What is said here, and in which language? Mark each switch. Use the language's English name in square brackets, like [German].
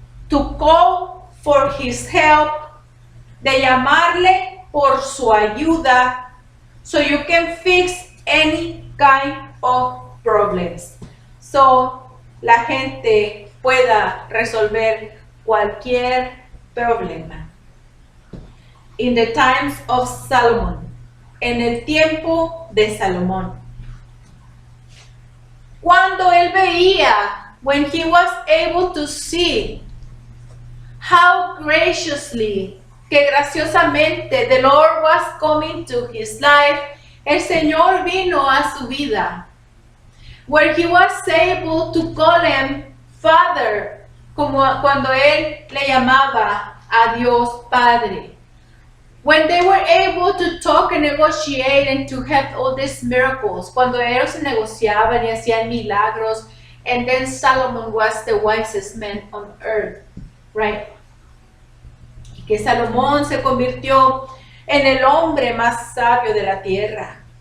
[English] To call for his help, [Spanish] de llamarle por su ayuda, [English] so you can fix any kind of problems. [Spanish] So la gente pueda resolver cualquier problema. [English] In the times of Solomon, [Spanish] en el tiempo de Salomón. Cuando él veía, [English] when he was able to see how graciously, [Spanish] que graciosamente [English] the Lord was coming to his life, [Spanish] el Señor vino a su vida. [English] Where he was able to call him Father, [Spanish] como cuando él le llamaba a Dios Padre. [English] When they were able to talk and negotiate and to have all these miracles, [Spanish] cuando ellos negociaban y hacían milagros, [English] and then Solomon was the wisest man on earth, right? [Spanish] Y que Salomón se convirtió en el hombre más sabio de la tierra.